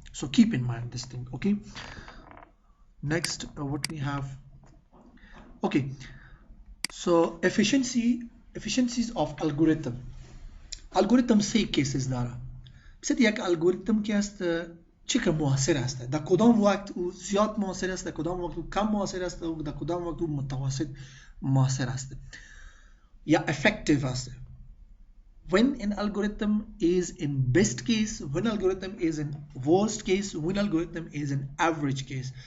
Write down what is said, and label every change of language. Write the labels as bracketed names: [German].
[English] So keep in mind this thing. Okay, next what we have, okay, so efficiencies of algorithm [Persian] سه cases داره. بسید یک الگوریتم که است چقدر مؤثر است، در کدام وقت او زیاد مؤثر است، در کدام وقت او کم مؤثر است، و در کدام وقت او متوسط مؤثر است یا effective است. [English] When an algorithm is in best case, when algorithm is in worst case, when algorithm is in average case.